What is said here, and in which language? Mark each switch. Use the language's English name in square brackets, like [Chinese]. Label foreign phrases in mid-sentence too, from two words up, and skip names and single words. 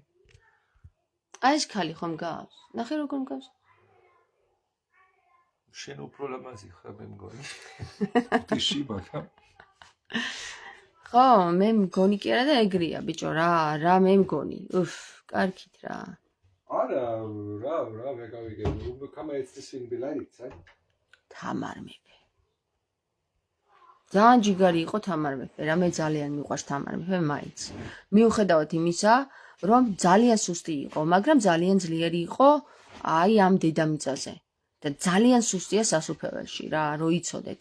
[Georgian] აი ეს ქალი ხომ გავს? ნახე როგორ მგავს? შენ უფრო ლამაზი ხარ მე მგონი. ტიში მაგრამ. ხო, მე მგონი კი არა და ეგრეა ბიჭო რა მე მგონი. კარგით რა. არა, რა ვეგავიგე. [German] Kann man jetzt deswegen beleidigt sein? [Georgian] თამარ მეფე. ძალიან ჯიგარი იყო თამარ მეფე, რა მე ძალიან მიყვარს თამარ მეფე მაინც. მიუხედავად იმისა, რომ ძალიან სუსტი იყო, მაგრამ ძალიან ძლიერი იყო აი ამ დედამიწაზე. და ძალიან სუსტია სასუფეველში რა, რო იცოდეთ.